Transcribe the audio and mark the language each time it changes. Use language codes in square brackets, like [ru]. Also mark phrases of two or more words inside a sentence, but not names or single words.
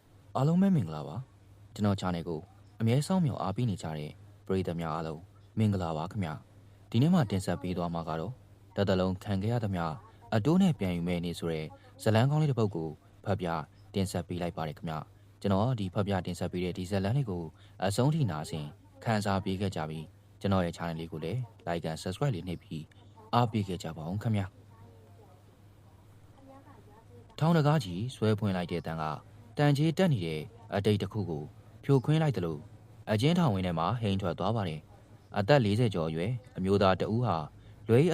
[my] အားလုံးပဲမင်္ဂလာပါကျွန်တော် channel ကိုအမြဲဆောင်မြော်အားပေးနေကြတဲ့ပရိသတ်များအားလုံးမင်္ဂလာပါခင်ဗျဒီနေ့မှတင်ဆက်ပေးသွားမှာကတော့တသက်လုံးခံခဲ့ရသမျှအတိုးနဲ့ပြန်ယူမဲ့နေဆိုတဲ့ဇလန်းကောင်းလေးတစ်ပုဒ်ကိုဖတ်ပြတင်ဆက်ပေးလိုက်ပါတယ်ခင်ဗျကျွန်တော်ဒီဖတ်ပြတင်ဆက်ပေးတဲ့ဒီဇလန်းလေးကိုအဆုံးထိနာဆင်ခန်းစားပေးခဲ့ကြပြီးကျွန်တော်ရဲ့ channel လေးကိုလည်း [en] like and subscribe [my] လေးနှိပ်ပြီးအားပေးခဲ့ကြပါအောင်ခင်ဗျ ထောင်းတကားကြီးဆွဲဖွင့်လိုက်တဲ့တန်ကတန်ကြီးတက်နေတဲ့အတိတ်တစ်ခုကိုဖြိုခွင်းလိုက်တယ်လို့အကျဉ်းထောင်ဝင်းထဲမှာဟိန်ထွက်သွားပါတယ်အသက်40ကျော်အရွယ်အမျိုးသားတဦးဟာလွယ်အ